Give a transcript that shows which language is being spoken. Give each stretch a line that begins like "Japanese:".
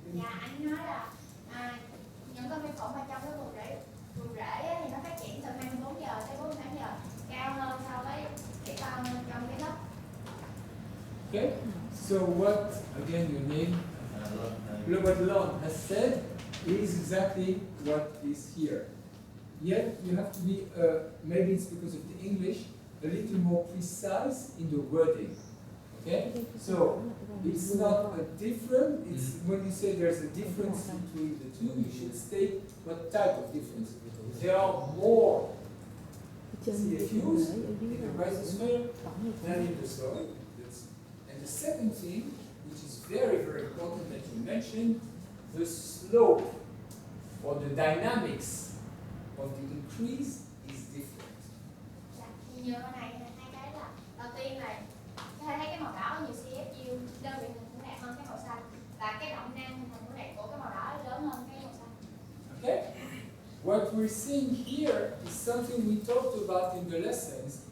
Vietnamese: Dạ, anh nói là những con vi khuẩn mà trong cái vùng rễ thì nó phát triển từ 24 giờ tới 48 giờ, cao hơn so với cái con trong cái đất.
English: Okay. So what again your name? What Lon has said is exactly what is here. Yet you have to be maybe it's because of the English a little more precise in the wording. Okay? So it's not a different, it's when you say there's a difference between the two, you should state what type of difference. There are more CFUs in the rhizosphere than in the soil. And the second thing, which is very, very important that you mentioned, the slope or the dynamics of the increase is different.
Vietnamese: Như con này hai cái là đầu tiên là thấy cái màu đỏ nhiều CFU đơn vị hình của đẹp hơn cái màu xanh, và cái động năng hình thành của đẹp của cái màu đỏ lớn hơn cái màu xanh.
English: Okay? What we're seeing here is something we talked about in the lessons.